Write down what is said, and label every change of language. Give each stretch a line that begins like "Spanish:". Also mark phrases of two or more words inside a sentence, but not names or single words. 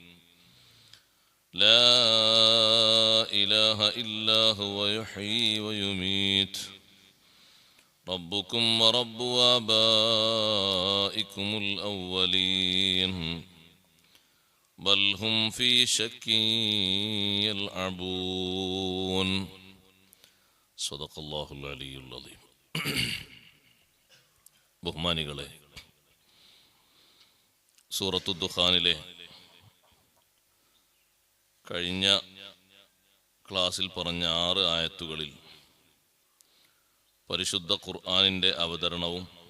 Arabic: لا إله إلا هو يحيي ويميت ربكم ورب آبائكم الأولين بل هم في شك يلعبون صدق الله العلي العظيم.
Malayalam: ബഹുമാനികളെ, സൂറത്തു ദുഖാനിലെ കഴിഞ്ഞ ക്ലാസ്സിൽ പറഞ്ഞ 6 ആയത്തുകളിൽ പരിശുദ്ധ ഖുർആനിൻ്റെ അവതരണവും